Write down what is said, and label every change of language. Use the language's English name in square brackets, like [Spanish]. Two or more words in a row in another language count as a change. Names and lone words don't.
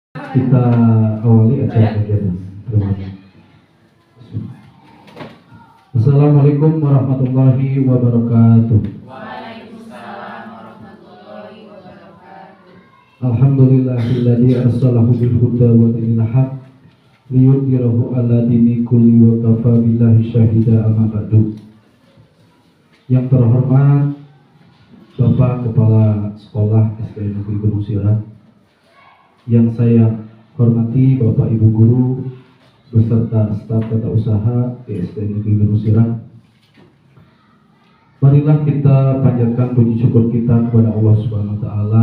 [Indonesian] Kita awali acara kegiatan. Terima kasih. [Arabic] السلام عليكم ورحمة الله وبركاته. وعليكم السلام ورحمة الله وبركاته. الحمد لله الذي أرسله بالهدى ودين الحق ليظهره على الدين كله وكفى بالله شهيدا أما بعد. [Indonesian] Yang terhormat Bapak Kepala Sekolah SD Negeri Gunung Sirah, yang saya hormati Bapak Ibu Guru beserta staf tata usaha di SD Negeri Gunung Sirah. Marilah kita panjatkan puji syukur kita kepada Allah [Arabic] سبحانه وتعالى.